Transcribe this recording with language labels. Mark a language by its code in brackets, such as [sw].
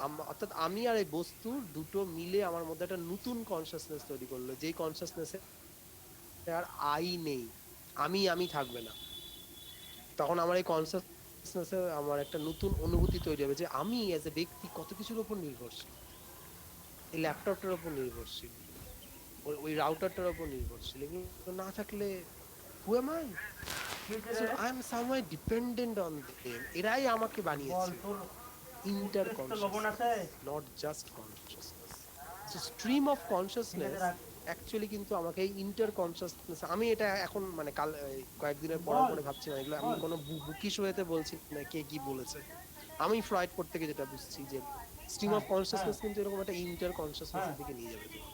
[bn] অর্থাৎ আমি আর এই বস্তুর দুটো মিলে আমার মধ্যে একটা নতুন কনসিয়াসনেস তৈরি করলো, যেই কনসিয়াসনেসে আর আই নেই, আমি থাকবে না। তখন আমার এই কনসিয়াসনেসে আমার একটা নতুন অনুভূতি তৈরি হবে যে আমি এজ এ ব্যক্তি কত কিছুর উপর নির্ভরশীল, এই ল্যাপটপটার উপর নির্ভরশীল, ওই রাউটারটার উপর নির্ভরশীল। এগুলো না থাকলে [en] who am I? So I am somewhere dependent on them. [bn] এরাই আমাকে বানিয়েছে। [en] Inter consciousness, not just consciousness. So stream of consciousness actually [bn] কিন্তু আমাকে এই ইন্টার কনসিয়াসনেস, আমি এটা এখন মানে কাল কয়েকদিনের পড়ার পরে ভাবছি না, এগুলো আমি কোনো বুকিশ ওয়েতে বলছি না, কে কি বলেছে, আমি ফ্রয়েড পড়তে গিয়ে যেটা বুঝছি যে স্ট্রিম অফ কনসিয়াসনেস কিন্তু এরকম একটা ইন্টার কনসিয়াসনেসের দিকে নিয়ে যাবে।